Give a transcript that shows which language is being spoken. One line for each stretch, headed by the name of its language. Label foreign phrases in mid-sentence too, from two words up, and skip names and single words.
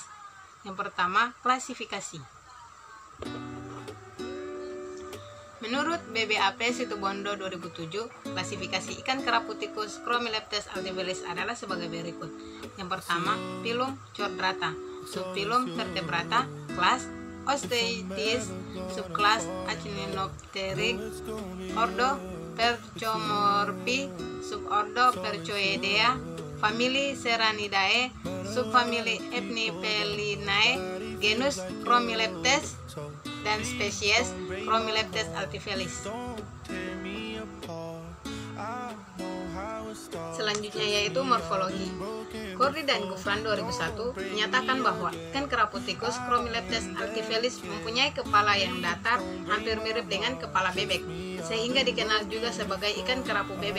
Indonesian: Yang pertama, klasifikasi. Menurut BBAP Situbondo 2007, klasifikasi ikan kerapu tikus Chromileptes altivelis adalah sebagai berikut. Yang pertama, filum Chordrata, subfilum Vertebrata, kelas Osteichthyes, subkelas Achinopteryx, ordo Perchomorphi, subordo Perchoidea, famili Serranidae, subfamili Epnipelinae, genus Chromileptes, dan spesies Chromileptes altivelis. Selanjutnya yaitu morfologi. Cordy dan Gufran 2001 menyatakan bahwa ikan kerapu tikus Chromileptes altivelis mempunyai kepala yang datar hampir mirip dengan kepala bebek, sehingga dikenal juga sebagai ikan kerapu bebek.